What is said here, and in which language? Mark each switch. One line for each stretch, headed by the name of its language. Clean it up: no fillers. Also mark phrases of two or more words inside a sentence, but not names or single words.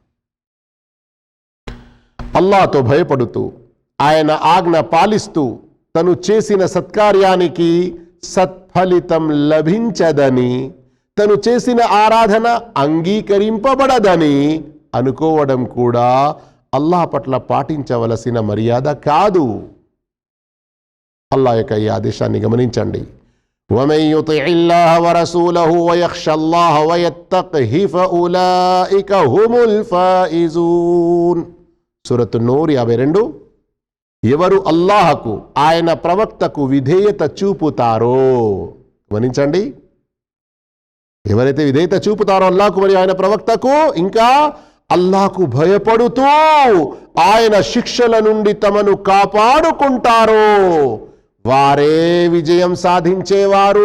Telugu: అల్లాహ్తో భయపడుతూ, ఆయన ఆజ్ఞ పాలిస్తూ, తను చేసిన సత్కార్యానికి సత్ఫలితం లభించదని, తను చేసిన ఆరాధన అంగీకరింపబడదని అనుకోవడం కూడా అల్లాహ్ పట్ల పాటించవలసిన మర్యాద కాదు. అల్లాహ్ యొక్క ఈ ఆదేశాన్ని గమనించండి.
Arabic: وَمَن يُطِعِ اللَّهَ وَرَسُولَهُ وَيَخْشَ اللَّهَ وَيَتَّقْهِ فَأُولَئِكَ هُمُ الْفَائِزُونَ.
Telugu: సూరతు నూర్ 52. ఎవరు అల్లాహకు, ఆయన ప్రవక్తకు విధేయత చూపుతారో, గమనించండి, ఎవరైతే విధేయత చూపుతారో అల్లాహకు మరియు ఆయన ప్రవక్తకు, ఇంకా అల్లాహకు భయపడుతూ ఆయన శిక్షల నుండి తమను కాపాడుకుంటారో వారే విజయం సాధించేవారు.